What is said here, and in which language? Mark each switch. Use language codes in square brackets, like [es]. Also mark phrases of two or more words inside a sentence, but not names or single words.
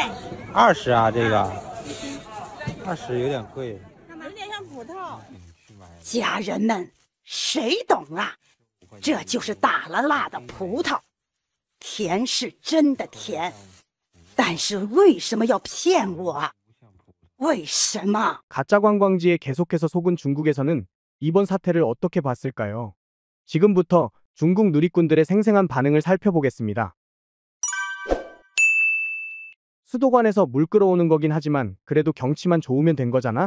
[zh] 20 啊，这个20有点贵。有点像葡萄。家人们，谁懂啊？这就是打了蜡的葡萄，甜是真的甜，但是为什么要骗我啊？为什么？ [ko] 가짜 관광지에 계속해서 속은 중국에서는 이번 사태를 어떻게 봤을까요? 지금부터 중국 누리꾼들의 생생한 반응을 살펴보겠습니다. 수도관에서 물 끌어오는 거긴 하지만 그래도 경치만 좋으면 된 거잖아?